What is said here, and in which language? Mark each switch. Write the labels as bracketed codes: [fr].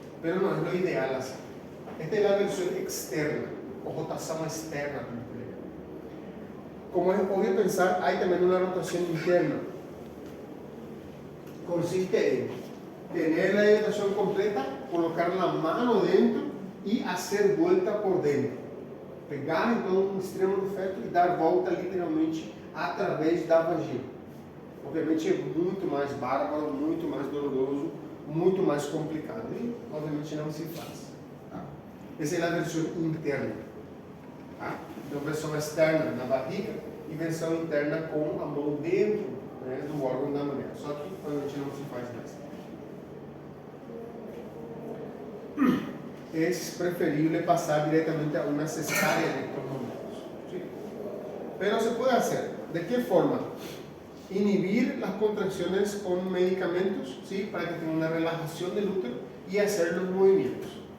[es] Pero no es lo ideal hacer. Esta es la versión externa, o rotación externa. Como es obvio pensar, hay también una rotación interna. Consiste en tener la dilatación completa, colocar la mano dentro y hacer vuelta por dentro. [pt] Pegar então um extremo do feto e dar volta literalmente através da vagina. Obviamente é muito mais bárbaro, muito mais doloroso, muito mais complicado e obviamente não se faz. Tá? Essa é a versão interna. Tá? Então versão externa na barriga e versão interna com a mão dentro, né, do órgão da mulher. Só que obviamente não se faz mais. [es] Es preferible pasar directamente a una cesárea en estos momentos, ¿sí? Pero se puede hacer. ¿De qué forma? Inhibir las contracciones con medicamentos, ¿sí? Para que tenga una relajación del útero y hacer los movimientos.